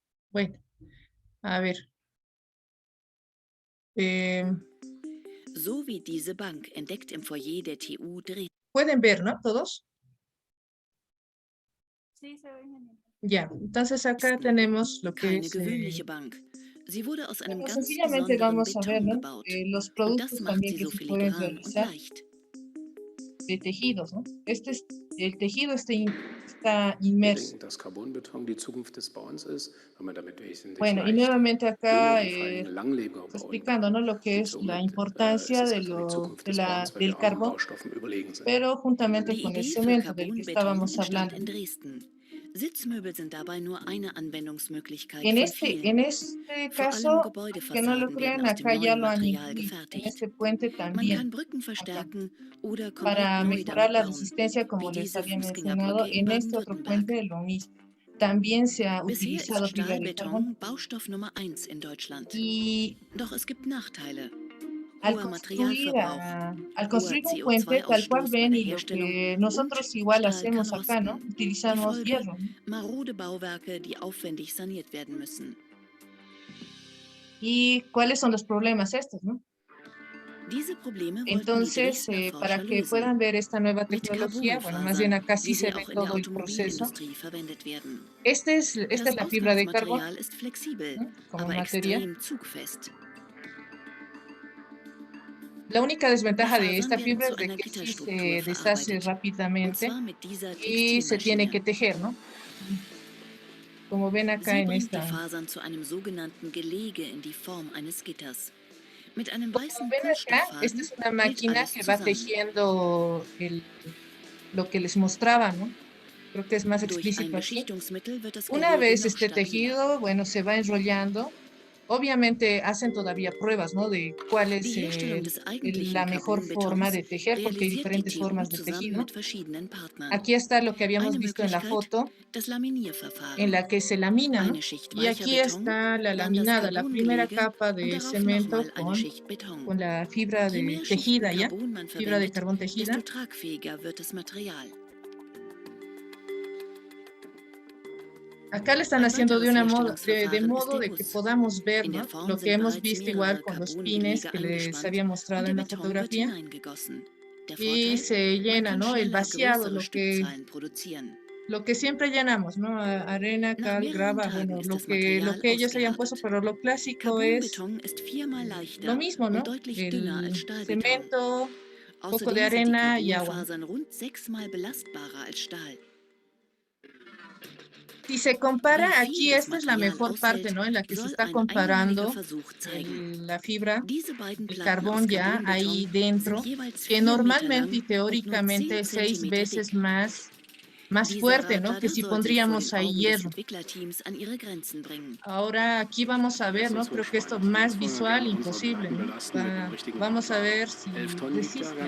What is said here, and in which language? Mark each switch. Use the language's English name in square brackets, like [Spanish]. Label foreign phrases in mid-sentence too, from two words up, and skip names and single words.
[Spanish] Bueno, a ver. [German] So wie diese Bank entdeckt im Foyer der TU Dresden. [Spanish] Pueden ver, ¿no? Todos. Sí, se ve genial. Ya, entonces acá tenemos lo que [German] Keine [Spanish] es... [German] gewöhnliche Bank. Sie wurde aus einem [Spanish] Bueno, [German] ganz [Spanish] sencillamente [German] besonderen [Spanish] vamos a ver, [German] Beton [Spanish] ¿no? [German] gebaut. [Spanish] Los [German] Und das [Spanish] productos [German] macht [Spanish] también [German] sie [Spanish] que [German] so [Spanish] se pueden [German] filigran und [Spanish] realizar [German] leicht. [Spanish] de tejidos, ¿no? El tejido está [German] Wir [Spanish] inmerso. [German] denken, dass Carbonbeton die Zukunft des Bauens ist, weil man damit wesentlich [Spanish] Bueno, y [German] leicht, [Spanish] nuevamente [German] dünne [Spanish] acá [German] und vor allem langlebiger [Spanish] está [German] bauen [Spanish] explicando, [German] kann. [Spanish] ¿no? Lo que [German] Und [Spanish] es la [German] somit ist [Spanish] importancia [German] es [Spanish] de [German] einfach die Zukunft des Bauens, weil [Spanish] del [German] wir anderen [Spanish] carbón, [German] Baustoffen überlegen sind. [Spanish] pero juntamente [German] Die [Spanish] con el [German] Idee für [Spanish] cemento del que [German] Carbonbeton [Spanish] estábamos [German] entstand [Spanish] hablando. [German] in Dresden. Sitzmöbel sind dabei nur eine Anwendungsmöglichkeit [Spanish] En [German] von [Spanish] este [German] vielen. Vor allem [Spanish] caso, que no lo [German] Gebäudefassaden werden [Spanish] crean, [German] aus dem [Spanish] acá ya [German] neuen [Spanish] lo han [German] Material [Spanish] incluido, en [German] gefertigt. [Spanish] este puente [German] Man kann [Spanish] también, [German] Brücken [Spanish] acá, [German] verstärken oder komplett [Spanish] para [German] neu [Spanish] mejorar [German] damit [Spanish] la [German] bauen, [Spanish] resistencia, [German] wie [Spanish] como les [German] diese [Spanish] había mencionado. [German] Fußgängerbrücke in [Spanish] En este otro [German] Baden-Württemberg. [Spanish] puente lo mismo. También se ha [German] Bisher ist [Spanish] utilizado fibra de carbón [German] Stahlbeton Baustoff Nummer 1 in Deutschland. [Spanish] y [German] Doch es gibt Nachteile. [Spanish] al [German] Hoher [Spanish] construir, [German] Materialverbrauch, [Spanish] al [German] hoher [Spanish] construir un puente, tal cual [German] CO2-Ausstoß bei [Spanish] ven [German] der [Spanish] y lo [German] Herstellung [Spanish] que [German] und [Spanish] nosotros igual [German] Stahl kann [Spanish] hacemos acá, ¿no? [German] rosten. Die [Spanish] Utilizamos [German] Folge, [Spanish] hierro, ¿no? [German] marode Bauwerke, die aufwendig saniert werden müssen. [Spanish] ¿Y cuáles son los problemas estos, no? [German] Diese Probleme wollten die [Spanish] Entonces, [German] Dresdner [Spanish] para [German] Forscher [Spanish] que [German] lösen. [Spanish] puedan ver esta nueva [German] Mit [Spanish] tecnología, bueno, más bien [German] Carbonfasern, [Spanish] acá sí [German] wie [Spanish] se [German] sie [Spanish] ve [German] auch in der [Spanish] todo el proceso. [German] Automobilindustrie verwendet werden. [Spanish] Esta es [German] Das [Spanish] la fibra de carbón, [German] Ausgangsmaterial ist flexibel, [Spanish] ¿no? Como [German] aber [Spanish] material. [German] extrem zugfest. [Spanish] La única [German] Die [Spanish] desventaja de esta [German] Fasern werden [Spanish] fibra [German] zu [Spanish] es de [German] einer [Spanish] que sí [German] Gitterstruktur [Spanish] se deshace [German] verarbeitet. Und [Spanish] rápidamente [German] zwar mit dieser [Spanish] y se tiene que [German] Textilmaschine. [Spanish] tejer, ¿no? Como ven acá [German] Sie [Spanish] en [German] bringt die [Spanish] esta. [German] Fasern zu einem sogenannten Gelege in die Form eines Gitters. Mit einem [Spanish] Como [German] weißen [Spanish] ven acá, esta [German] Kunststofffaden [Spanish] es una [German] hält [Spanish] máquina [German] alles [Spanish] que va [German] zusammen. [Spanish] tejiendo lo que les mostraba, ¿no? Creo que es más [German] Durch ein [Spanish] explícito aquí. [German] Beschichtungsmittel wird das [Spanish] Una [German] Gehege [Spanish] vez [German] noch stabiler. [Spanish] tejido, bueno, se va enrollando. Obviamente hacen todavía pruebas, ¿no? De cuál es [German] Die Herstellung des eigentlichen [Spanish] la mejor forma [German] Carbonbetons [Spanish] de tejer, porque hay [German] realisiert die [Spanish] diferentes [German] TU [Spanish] formas de [German] zusammen [Spanish] tejido. [German] mit verschiedenen Partnern. [Spanish] Aquí está lo que habíamos [German] Eine [Spanish] visto en la [German] Möglichkeit, [Spanish] foto, [German] das [Spanish] en [German] Laminierverfahren. [Spanish] la que se lamina, ¿no? [German] Eine Schicht [Spanish] Y [German] weicher [Spanish] aquí [German] Beton, [Spanish] está la [German] dann das [Spanish] laminada, la primera [German] Carbongelege [Spanish] capa [German] und [Spanish] de [German] darauf [Spanish] cemento [German] nochmal eine Schicht Beton. [Spanish] con la fibra [German] Je [Spanish] de [German] mehr Schichten [Spanish] tejida, ¿ya? [German] Carbon man [Spanish] Fibra de [German] verwendet, [Spanish] carbón tejida. [German] desto tragfähiger wird das Material. [Spanish] Acá le están [German] Ein [Spanish] haciendo de [German] weiteres [Spanish] modo [German] Herstellungsverfahren ist der [Spanish] de que [German] Guss. [Spanish] podamos ver, [German] In [Spanish] ¿no? [German] der Form [Spanish] Lo que [German] sind [Spanish] hemos [German] bereits [Spanish] visto [German] mehrere [Spanish] igual con los pines [German] Carbongelege [Spanish] que les [German] angespannt [Spanish] había mostrado [German] und [Spanish] en [German] der [Spanish] la [German] Beton wird [Spanish] fotografía. [German] hineingegossen. Der [Spanish] Y [German] Vorteil, [Spanish] se [German] man [Spanish] llena, [German] kann [Spanish] ¿no? El [German] schneller [Spanish] vaciado, [German] größere Stückzahlen produzieren. [Spanish] lo que siempre llenamos, ¿no? Arena, [German] Nach [Spanish] cal, [German] mehreren [Spanish] grava, [German] Tagen [Spanish] bueno, [German] ist [Spanish] lo [German] das [Spanish] que [German] Material [Spanish] ellos hayan puesto, [German] ausgehärtet. [Spanish] pero lo clásico es [German] Carbonbeton ist viermal [Spanish] lo [German] leichter [Spanish] mismo, [German] und [Spanish] ¿no? [German] deutlich dünner als [Spanish] El [German] Stahlbeton. [Spanish] cemento, poco de [German] Außerdem sind die [Spanish] arena y agua. [German] Carbonfasern rund 6-mal belastbarer als Stahl. [Spanish] Si se [German] Wie [Spanish] compara, [German] viel [Spanish] aquí [German] das [Spanish] esta es la [German] Material [Spanish] mejor parte, [German] aushält, [Spanish] ¿no? En la que se [German] soll [Spanish] está [German] ein einmaliger [Spanish] comparando [German] Versuch zeigen. [Spanish] la fibra, [German] Diese beiden [Spanish] el [German] Platten aus [Spanish] carbón ya ahí [German] Carbonbeton [Spanish] dentro, [German] sind jeweils [Spanish] que [German] 4 Meter [Spanish] normalmente y [German] lang und nur 10 [Spanish] teóricamente es 6 [German] Zentimeter [Spanish] veces [German] dick. [Spanish] más [German] Dieser [Spanish] fuerte, ¿no? Que [German] Radlader [Spanish] si [German] soll sie vor [Spanish] pondríamos [German] den [Spanish] ahí [German] Augen des [Spanish] hierro. [German] Entwicklerteams an ihre Grenzen bringen. [Spanish] Ahora aquí vamos a ver, [German] Lass [Spanish] ¿no? [German] uns [Spanish] Creo [German] ruhig [Spanish] que esto [German] freuen. [Spanish] más [German] Jetzt wollen wir [Spanish] visual [German] gerne unsere [Spanish] imposible, [German] Platten [Spanish] ¿no? [German] belasten mit dem richtigen [Spanish] Vamos a [German] Radlader. [Spanish] ver si [German] 11 Tonnen wiegt der [Spanish] resiste, ¿no?